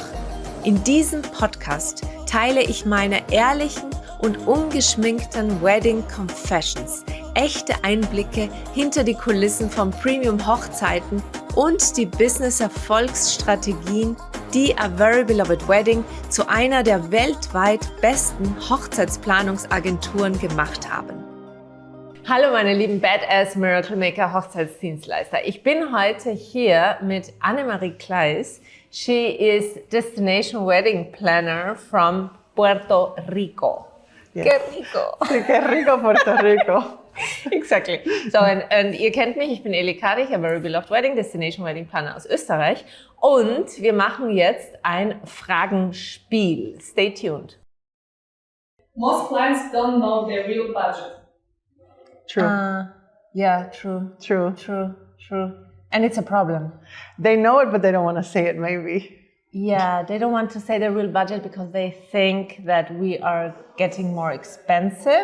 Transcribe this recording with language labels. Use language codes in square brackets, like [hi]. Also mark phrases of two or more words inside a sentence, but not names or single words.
[de] In diesem Podcast teile ich meine ehrlichen und ungeschminkten [en] Wedding Confessions, [de] echte Einblicke hinter die Kulissen von Premium-Hochzeiten und die Business-Erfolgsstrategien, die A Very Beloved Wedding zu einer der weltweit besten Hochzeitsplanungsagenturen gemacht haben. Hallo meine lieben [en] Badass Miracle Maker [de] Hochzeitsdienstleister. Ich bin heute hier mit Anne Marie Kleis. [en] She is Destination Wedding Planner from Puerto Rico. Yes. [es] Qué rico. Qué rico, Puerto Rico. [en] Exactly. So, [de] und ihr kennt mich, ich bin Eli Kadich, A Very Beloved Wedding, [en] Destination Wedding Planner [de] aus Österreich. Und wir machen jetzt ein Fragenspiel. [en] Stay tuned. Most clients don't know their real budget. True. Yeah, true. And it's a problem. They know it, but they don't want to say it, maybe. Yeah, they don't want to say the real budget because they think that we are getting more expensive.